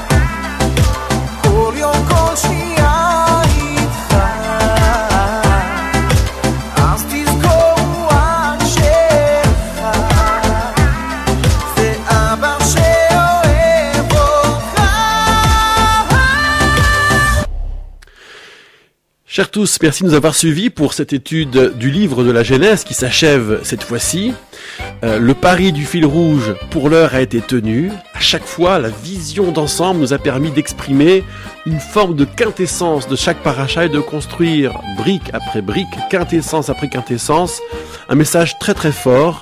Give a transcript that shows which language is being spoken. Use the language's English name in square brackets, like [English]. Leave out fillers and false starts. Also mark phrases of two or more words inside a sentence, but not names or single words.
[Hebrew] כל יום כל שנייה איתך אז תזכור רק שאחד ואבא שאוהב אותך [French] Chers tous, merci de nous avoir suivis pour cette étude du livre de la Genèse qui s'achève cette fois-ci. Le pari du fil rouge pour l'heure a été tenu. À chaque fois, la vision d'ensemble nous a permis d'exprimer une forme de quintessence de chaque paracha et de construire brique après brique, quintessence après quintessence, un message très très fort.